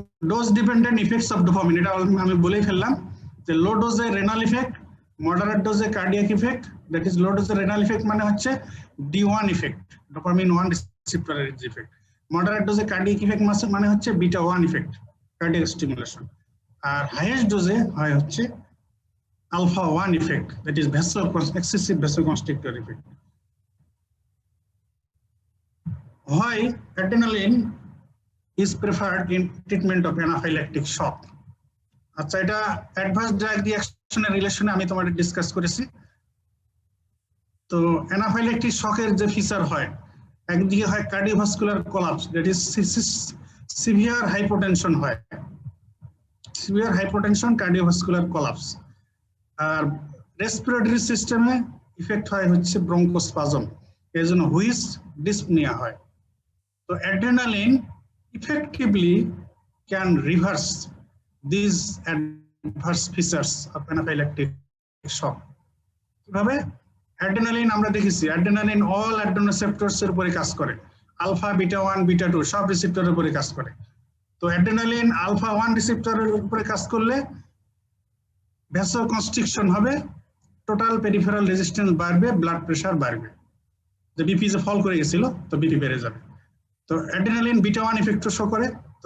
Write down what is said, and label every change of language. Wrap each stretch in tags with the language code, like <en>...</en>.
<bn>Dose dependent effects of dopamine, এটা আমি বলেই ফেললাম যে লো ডোজে renal effect, moderate ডোজে cardiac effect, that is low ডোজে renal effect মানে হচ্ছে D1 effect, dopamine 1 রিসেপ্টরের effect. Moderate ডোজে cardiac effect মানে হচ্ছে বিটা 1 ইফেক্ট, কার্ডিয়াক স্টিমুলেশন। আর হাইয়েস্ট ডোজে হয় হচ্ছে alpha 1 effect, that is excessive vasoconstrictor effect.</bn> <en>Why adrenaline is preferred in treatment of anaphylactic shock?</en> <bn>আচ্ছা, এটা advance drug রিঅ্যাকশনের রিলেশনে আমি তোমাদের ডিসকাস করেছি। তো অ্যানাফাইল্যাকটিক শকের যে ফিচার হয়, একদিকে হয় cardiovascular collapse, that is severe hypotension হয়, সিভিয়ার হাইপোটেনশন কার্ডিওভাস্কুলার কোলাপস। আর রেসপিরেটরি সিস্টেমে ইফেক্ট হয় হচ্ছে ব্রঙ্কোস্পাজম, এর জন্য হুইস ডিসপনিয়া হয়।</bn> <en>তো adrenaline effectively can reverse these adverse features of anaphylactic shock.</en> <bn>কিভাবে? অ্যাড্রেনালিন আমরা দেখেছি, অ্যাড্রেনালিন অল অ্যাড্রেনোসেপ্টরস এর উপরে কাজ করে, আলফা, বিটা 1, বিটা 2 সব রিসেপ্টরের উপরে কাজ করে। তো অ্যাড্রেনালিন আলফা 1 রিসেপ্টরের উপরে কাজ করলে ভ্যাসোকনস্ট্রিকশন হবে, টোটাল পেরিফেরাল রেজিস্ট্যান্স বাড়বে, ব্লাড প্রেশার বাড়বে, যে বিপি যে ফল করে গেছিল তো বিপি বেড়ে যাবে। তো অ্যাড্রেনালিন বিটা 1 ইফেক্ট শো করে, তো</bn>